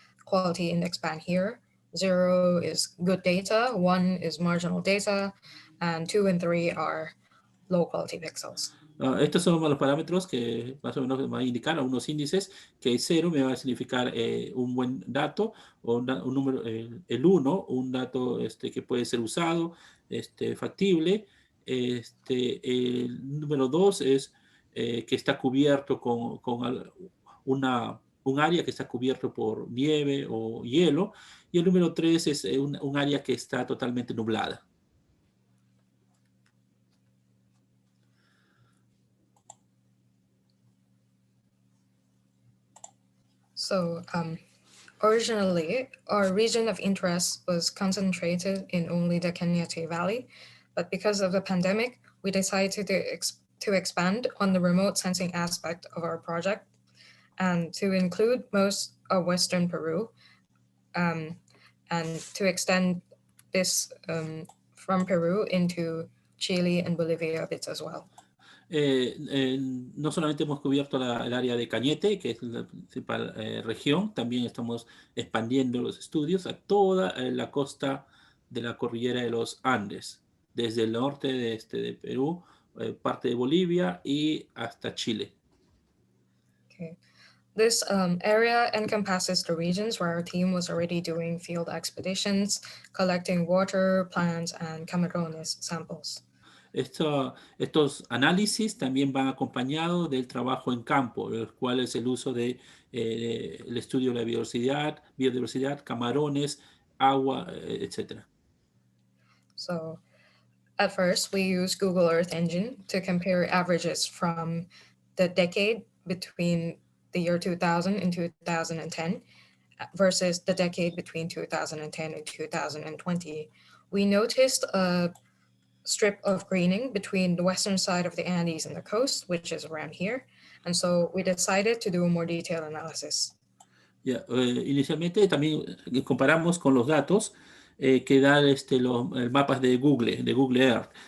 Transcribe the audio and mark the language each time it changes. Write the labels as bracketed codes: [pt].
[en] quality index band here. 0 is good data, 1 is marginal data, and 2 and 3 are low quality pixels. [es] Estos son los parámetros que más o menos me van a indicar algunos índices, que 0 me va a significar un buen dato, o un número, el 1, un dato que puede ser usado, factible. El número 2 es que está cubierto con un área que está cubierto por nieve o hielo, y el número 3 es un área que está totalmente nublada. [en] So originally, our region of interest was concentrated in only the Cañete Valley, but because of the pandemic, we decided to expand on the remote sensing aspect of our project and to include most of Western Peru, and to extend this from Peru into Chile and Bolivia a bit as well. [es] No solamente hemos cubierto el área de Cañete, que es la principal región, también estamos expandiendo los estudios a toda la costa de la cordillera de los Andes, desde el norte de Perú, parte de Bolivia y hasta Chile. [en] Okay. This area encompasses the regions where our team was already doing field expeditions, collecting water, plants, and camarones samples. [es] Estos análisis también van acompañados del trabajo en campo, el cual es el uso de el estudio de la biodiversidad, camarones, agua, etc. [en] So at first, we used Google Earth Engine to compare averages from the decade between the year 2000 and 2010 versus the decade between 2010 and 2020. We noticed a strip of greening between the western side of the Andes and the coast, which is around here. And so we decided to do a more detailed analysis. [es] Inicialmente también comparamos con los datos que dan los mapas de Google Earth.